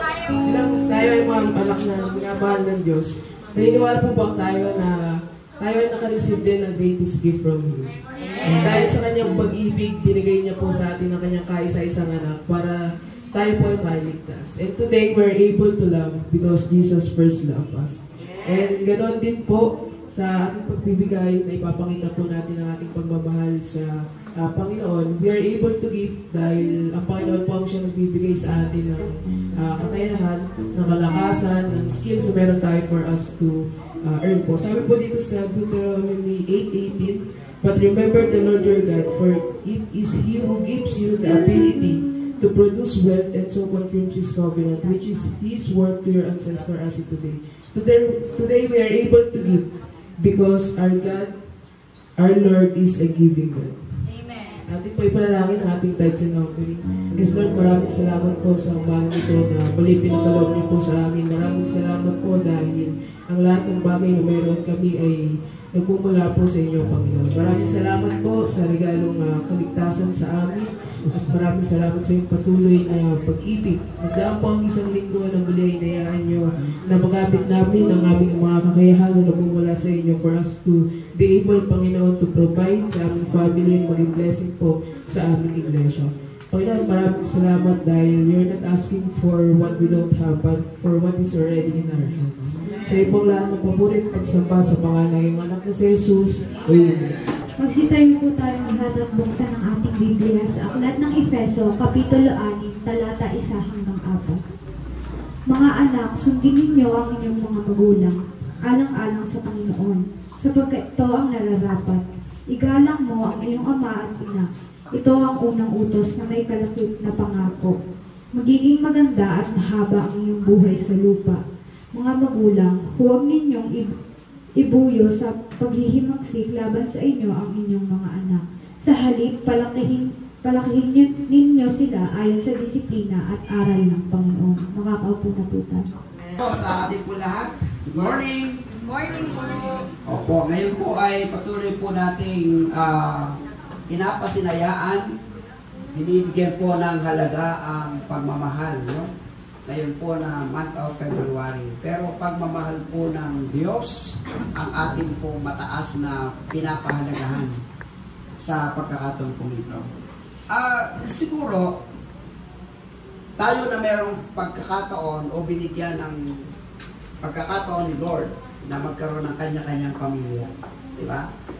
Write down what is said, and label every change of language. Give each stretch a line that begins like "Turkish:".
Filipino: Bilang tayo ay mga anak na minamahal ng Diyos, naniniwala po ba tayo na tayo ay nakareceive din ng
English: greatest gift from Him.
Filipino: Dahil sa kanyang pag-ibig, binigay niya po sa atin ang kanyang kaisa-isang anak para tayo po ay maligtas.
English: And today, we're able to love because Jesus first loved us.
Filipino: And ganoon din po sa ating pagbibigay na ipapakita po natin ang ating pagmamahal sa Panginoon.
English: We are able to give
Filipino: dahil ang Panginoon po ang siya nagbibigay sa atin ng kakayahan, ng kalakasan, ng skills na meron tayo
English: for us to earn
Filipino: po. Sabi po dito sa
English: Deuteronomy 8:18, "But remember the Lord your God, for it is He who gives you the ability to produce wealth and so confirms His covenant, which is His word to your ancestor as it today." Today we are able to give because our God, our Lord is a giving God. Amen.
Filipino: Ating po ipanalangin ang ating
English: tithes and offering. Yes Lord,
Filipino: maraming salamat po sa umagang ito na muli pinagkaloob niyo po sa amin. Maraming salamat po dahil ang lahat ng bagay na mayroon kami ay nagmumula po sa inyo, Panginoon. Maraming salamat po sa regalong kaligtasan sa amin. At maraming salamat sa iyong patuloy na pag-ibig. Nagdaan po ang isang linggo na muli ay inayaan nyo na magamit namin ang aming mga kakayahan na nagmumula sa inyo
English: for us to be able,
Filipino: Panginoon,
English: to provide
Filipino: sa aming family and maging blessing po sa aming iglesia. Panginoon, maraming salamat dahil
English: you're not asking for what we don't have, but for what is already in our hands.
Filipino: Sa iyo pong lahat ng paborit pagsamba sa pangalan ng iyong anak na si Jesus. Amen. Magsitayo po tayong lahat at buksan ang ating Biblia sa Aklat ng Efeso, Kapitulo 6, talata 1 hanggang 4. Mga anak, sundin ninyo ang inyong mga magulang, alang-alang sa Panginoon, sapagkat ito ang nararapat. Igalang mo ang iyong ama at ina. Ito ang unang utos na may kalakip na pangako. Magiging maganda at mahaba ang iyong buhay sa lupa. Mga magulang, huwag ninyong ibuyo sa paghihimagsik laban sa inyo ang inyong mga anak. Sa halip, palakihin ninyo sila ayon sa disiplina at aral ng Panginoon. Makakaupo na po tayo. Sa ating po lahat,
English: good morning! Good morning po.
Filipino: Opo, ngayon po ay patuloy po nating pinapasinayaan, binibigyan po ng halaga ang pagmamahal, no? Ngayon po na
English: month of February.
Filipino: Pero pagmamahal po ng Diyos ang ating po mataas na pinapahalagahan sa pagkakataon po ito. Siguro, tayo na mayroong pagkakataon o binigyan ng pagkakataon ni Lord na magkaroon ng kanya-kanyang pamilya. Diba?